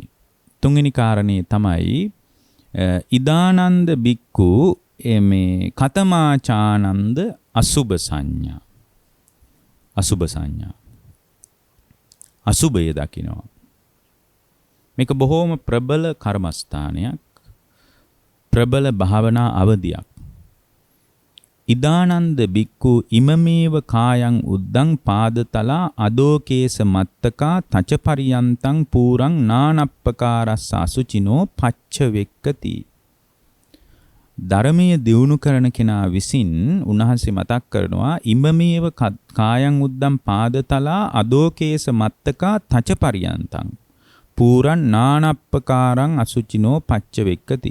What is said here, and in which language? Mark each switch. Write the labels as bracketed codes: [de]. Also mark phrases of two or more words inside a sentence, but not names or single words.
[si] තුන්වෙනි කාරණේ තමයි [pi] ඉදානන්ද බික්කු [si] මේ [pi] කතමාචානන්ද අසුභ සංඥා. [si] අසුභ සංඥා. අසුභය දකිනවා. මේක බොහෝම ප්‍රබල කර්මස්ථානයක්. ප්‍රබල භාවනා අවධියක්. [pi] ඉදානන්ද බික්කු ඉමමේව කායං උද්දං පාදතලා අදෝකේස මත්තකා තච පරියන්තං පූරං නානප්පකාරස්ස අසුචිනෝ පච්ච වෙක්කති. [si] ධර්මයේ දියුණු කරන කෙනා විසින් උන්වහන්සේ මතක් කරනවා [pi] ඉමමේව කායං උද්දං පාදතලා අදෝකේස මත්තකා තච පරියන්තං පූරං නානප්පකාරං අසුචිනෝ පච්ච වෙක්කති.